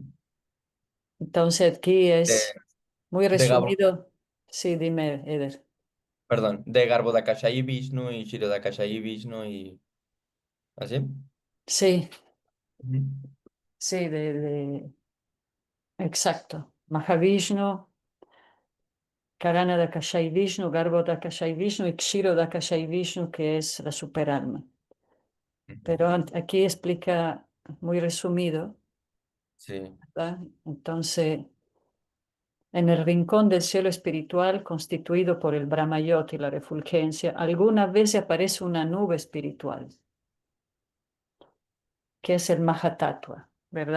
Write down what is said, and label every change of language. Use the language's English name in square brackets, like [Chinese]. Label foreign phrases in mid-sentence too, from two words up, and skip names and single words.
[Spanish] Entonces aquí De, es muy de Gabo- resumido. Sí, dime, Eder. Perdón, de Garbhodakashayi Vishnu y Kshirodakashayi Vishnu y así. Sí, Ujú. sí, exacto. Mahavishnu, Karana Dakashai Vishnu, Garbo Dakashai Vishnu y Kshiro Dakashai Vishnu, que es la superalma. Ujú. Pero aquí explica muy resumido, Sí. ¿verdad? Entonces, en el rincón del cielo espiritual constituido por el Brahmayot y la refulgencia, alguna vez aparece una nube espiritual, que es el Mahatattva, ¿verdad?